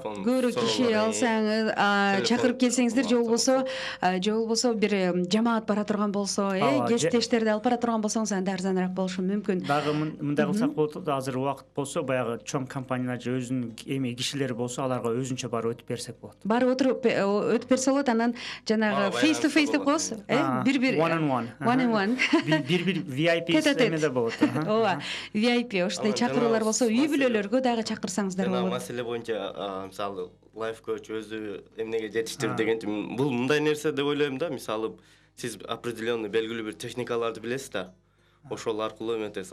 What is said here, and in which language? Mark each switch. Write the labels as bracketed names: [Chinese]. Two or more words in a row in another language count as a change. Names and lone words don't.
[Kyrgyz] көбүрөөк киши алсаңыз чакырып келсеңиздер же болбосо бир жамаат бара турган болсо кесиптештерди алып бара турган болсоңуз анда арзаныраак болушу мүмкүн. дагы мындай кылсак болот азыр убакыт болсо баягы чоң компаниялар же өзүнүн эми кишилери болсо аларга өзүнчө барып өтүп берсек болот. Барып отуруп өтүп берсе болот, анан жанагы [English] face to face [Kyrgyz] деп коебуз, бир [English] one on one [Kyrgyz] бир VIP эмеде болот. ооба, VIP ошондой чакыруулар болсо үй бүлөлөргө дагы чакырсаңыздар болот. Маселе боюнча мисалы [English] life coach [Kyrgyz] өзү эмнеге жетиштир дегенчи бул мындай нерсе деп ойлойм да. Мисалы сиз определенный белгилүү бир техникаларды билесиз да, ошол аркылуу эметесиз.